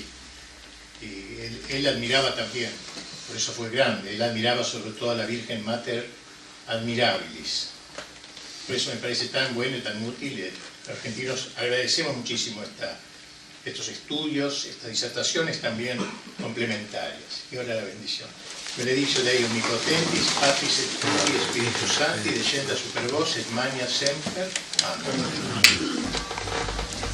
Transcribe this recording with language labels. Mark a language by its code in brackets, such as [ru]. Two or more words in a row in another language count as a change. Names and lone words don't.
[es] Y él admiraba también, por eso fue grande, él admiraba sobre todo a la Virgen Mater Admirabilis. Por eso me parece tan bueno y tan útil. Los argentinos agradecemos muchísimo estos estudios, estas disertaciones también complementarias. Y ahora la bendición. [la] Benedictio Dei Omnipotentis, Patris et Filii et Spiritus Sancti, descenda super vos et magna semper. [es] Amén.